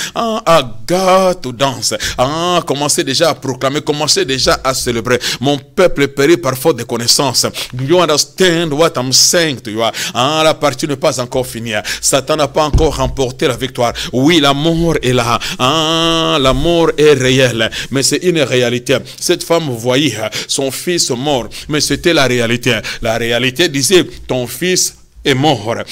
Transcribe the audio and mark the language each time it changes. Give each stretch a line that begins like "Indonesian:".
English: God to dance.
French: Commencez déjà à proclamer, commencez déjà à célébrer. Mon peuple périt par faute de connaissance.
English: You understand what I'm saying to you?
French: La partie n'est pas encore finie. Satan n'a pas encore remporté la victoire. Oui, la mort est là. La mort est réelle. Mais c'est une réalité. Cette femme voyait son fils mort. Mais c'était la réalité. La réalité disait, ton fils est mort.